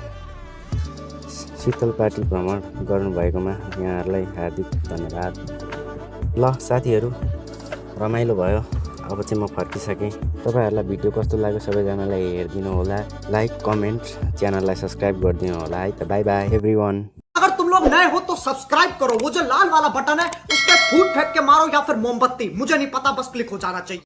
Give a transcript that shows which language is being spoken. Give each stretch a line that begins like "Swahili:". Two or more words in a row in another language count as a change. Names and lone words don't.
Nepali: शीतलपाटी भ्रमण गर्नुभएकोमा यहाँहरूलाई हार्दिक धन्यवाद। ल साथीहरू, रमाइलो भयो। अब चाहिँ म फर्किसकेँ। तपाईँहरूलाई भिडियो कस्तो लाग्यो सबैजनालाई हेरिदिनु होला,
English: like comment,
Nepali: च्यानललाई सब्सक्राइब गरिदिनु होला है त।
English: bye bye everyone.
Hindi: अगर तुम लोग नए हो तो सब्सक्राइब करो, वो जो लाल वाला बटन है उस पर फूट फेंक के मारो या फिर मोमबत्ती, मुझे नहीं पता, बस क्लिक हो जाना चाहिए।